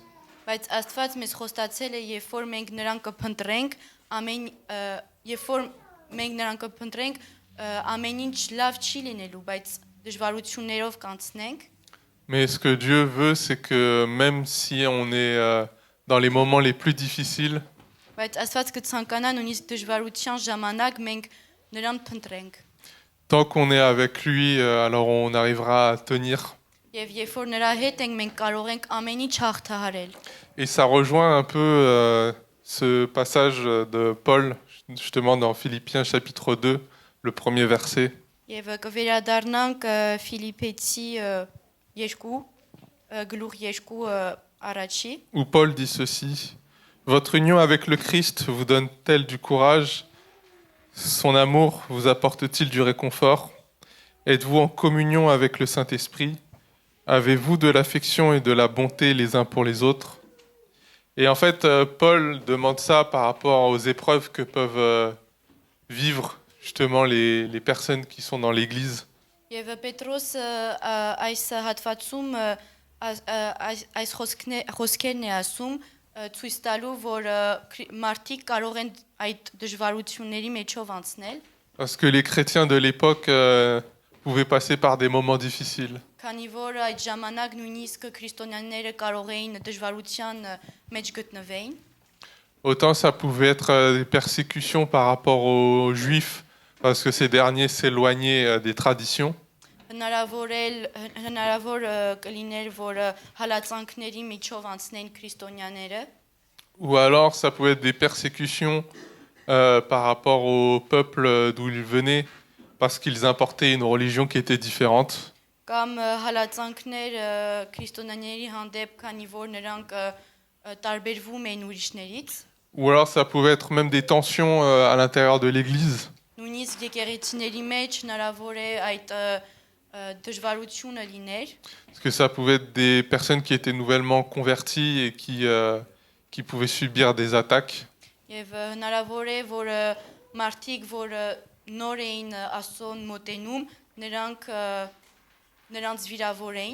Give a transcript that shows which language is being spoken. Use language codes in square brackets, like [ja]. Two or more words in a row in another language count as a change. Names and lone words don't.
[hy] Բայց Աստված մեզ խոստացել է, երբ որ մենք նրան կփնտրենք, ամեն ինչ լավ չի լինելու, բայց դժվարություններով կանցնենք։ [fr] Mais ce que Dieu veut, c'est que même si on est dans les moments les plus difficiles, [hy] Բայց Աստված կցանկանա նույնիսկ դժվարության ժամանակ մենք նրան փնտրենք։ [fr] tant qu'on est avec lui, alors on arrivera à tenir. [hy] Եվ երբ որ նրա հետ ենք, մենք կարող ենք ամեն ինչ հաղթահարել։ [fr] Et ça rejoint un peu ce passage de Paul, justement dans Philippiens chapitre 2, le premier verset. [hy] Եվ կվերադառնանք Ֆիլիպեցի 2 գլուխ 2 առաջի։ [fr] Où Paul dit ceci: Votre union avec le Christ vous donne-t-elle du courage? Son amour vous apporte-t-il du réconfort? Êtes-vous en communion avec le Saint-Esprit? Avez-vous de l'affection et de la bonté les uns pour les autres? Et en fait, Paul demande ça par rapport aux épreuves que peuvent vivre justement les personnes qui sont dans l'Église. [hy] Եվ Պետրոս այս հատվածում այս խոսքերն է ասում ցույց տալու որ մարդիկ կարող են այդ դժվարությունների մեջով անցնել։ [fr] Parce que les chrétiens de l'époque pouvaient passer par des moments difficiles. [hy] Քանի որ այդ ժամանակ նույնիսկ քրիստոնյաները կարող էին դժվարության մեջ գտնվեին։ [fr] Autant ça pouvait être des persécutions par rapport aux Juifs, parce que ces derniers s'éloignaient des traditions. [hy] Հնարավոր կլիներ որ հալածանքների միջով անցնեն քրիստոնյաները։ [fr] Ou alors ça pouvait être des persécutions par rapport au peuple d'où ils venaient, parce qu'ils importaient une religion qui était différente. [hy] Կամ հալածանքներ քրիստոնյաների հանդեպ, քանի որ նրանք տարբերվում են ուրիշներից։ [fr] Ou alors ça pouvait être même des tensions à l'intérieur de l'Église. [hy] Նույնիսկ եկեղեցիների մեջ հնարավոր է այդ դժվարությունը լիներ։ [fr] Parce que ça pouvait être des personnes qui étaient nouvellement converties et qui pouvaient subir des attaques. [hy] Եվ հնարավոր է որ մարդիկ որ նոր էին Աստծուն մոտենում, նրանց վիրավորեին։